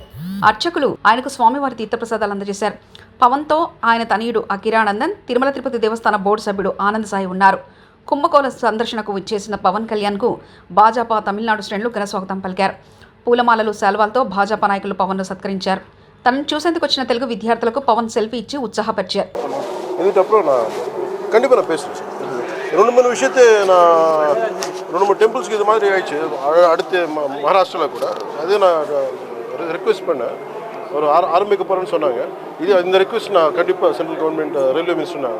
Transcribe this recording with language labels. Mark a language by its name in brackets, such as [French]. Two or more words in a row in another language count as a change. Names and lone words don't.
[Telugu] అర్చకులు ఆయనకు స్వామివారి తీర్థప్రసాదాలు అందజేశారు. పవన్తో ఆయన తనయుడు అకిరానందన్, తిరుమల తిరుపతి దేవస్థాన బోర్డు సభ్యుడు ఆనంద్ సాయి ఉన్నారు. కుంభకోణ సందర్శనకు విచ్చేసిన పవన్ కళ్యాణ్కు భాజపా తమిళనాడు శ్రేణులు ఘన స్వాగతం పలికారు. పూలమాలలు, శాల్వాలతో భాజపా నాయకులు పవన్ను సత్కరించారు. తనను చూసేందుకు వచ్చిన తెలుగు విద్యార్థులకు పవన్ సెల్ఫీ ఇచ్చి ఉత్సాహపరిచారు. [Tamil] ரெண்டு மூணு விஷயத்தை நான் 2-3 டெம்பிள்ஸ்க்கு இது மாதிரி ஆயிடுச்சு. அடுத்து மகாராஷ்டிராவில் கூட அதே நான் ரிக்வெஸ்ட் பண்ணேன். ஒரு ஆரம்பிக்க போகிறேன்னு சொன்னாங்க. இந்த ரிக்வெஸ்ட் நான் கண்டிப்பாக [English] central government railway minister [Tamil] நான்